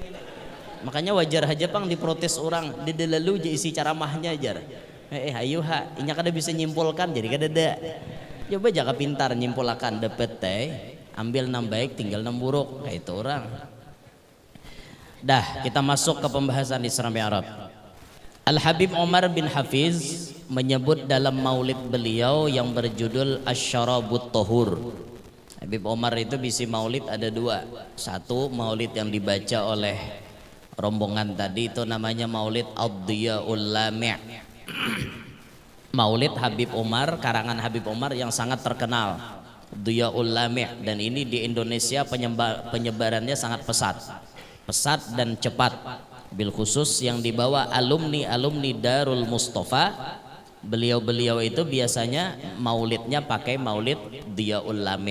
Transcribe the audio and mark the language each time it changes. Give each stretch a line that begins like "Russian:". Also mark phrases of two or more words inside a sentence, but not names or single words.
Banjar: Makanya wajar aja pang diprotes orang. Ada lalu je isi ceramahnya ajar. Ayo inya kada bisa nyimpulkan jadi kada ada. Coba jaga pintar nyimpulakan dapat teh. Ambil 6 baik tinggal 6 buruk kayak itu orang.
Indonesian: Dah kita masuk ke pembahasan Isra Mi'raj. Al-Habib Umar bin Hafiz menyebut dalam maulid beliau yang berjudul Asy-Syarabut Tahur. Habib Umar itu bisi maulid ada 2. Satu maulid yang dibaca oleh rombongan tadi itu namanya maulid Ad-Diyaul Lami'. Maulid Habib Umar, karangan Habib Umar yang sangat terkenal, Diyaul Lami', dan ini di Indonesia penyebarannya sangat pesat dan cepat,
Arabic: بالخصوص
Indonesian: yang dibawa alumni Darul Mustafa. Beliau itu biasanya maulidnya pakai maulid Diyaul Lami'.